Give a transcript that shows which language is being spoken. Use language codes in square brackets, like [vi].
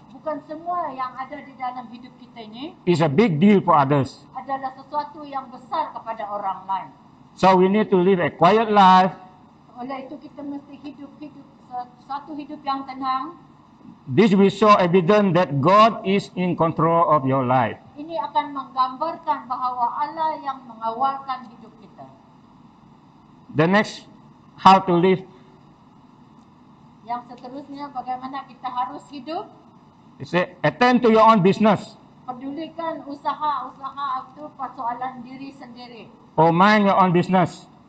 [ms] bukan semua yang ada di dalam hidup kita ini [en] is a big deal for others. [ms] adalah sesuatu yang besar kepada orang lain. [en] So we need to live a quiet life. [ms] Oleh itu kita mesti hidup satu hidup yang tenang. [en] This will show evidence that God is in control of your life. [ms] Ini akan menggambarkan bahawa Allah yang mengawalkan hidup kita. [en] The next, how to live, [ms] Yang seterusnya bagaimana kita harus hidup, [en] is attend to your own business. [ms] pedulikan usaha-usaha itu persoalan diri sendiri. [en] or mind your own business.